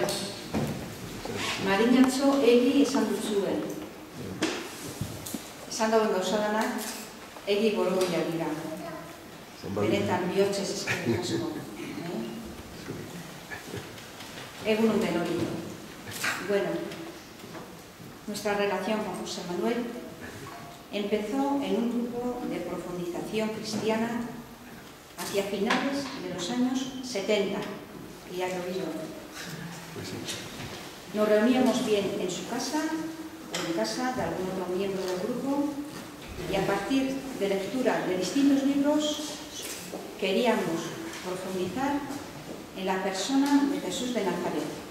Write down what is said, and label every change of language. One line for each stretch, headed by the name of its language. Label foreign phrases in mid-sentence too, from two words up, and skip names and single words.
Basque: Marinatxo egi esan dutzuen. Esan dauen gauzadanak egi borobila dira. Benetan bihotzez eskerrik asko. Egun denori.
Spanish: Bueno, nuestra relación con José Manuel empezó en un grupo de profundización cristiana hacia finales de los años 70, que ya lo vi yo. Nos reuníamos bien en su casa o en casa de algún otro miembro del grupo y a partir de lectura de distintos libros queríamos profundizar en la persona de Jesús de Nazaret.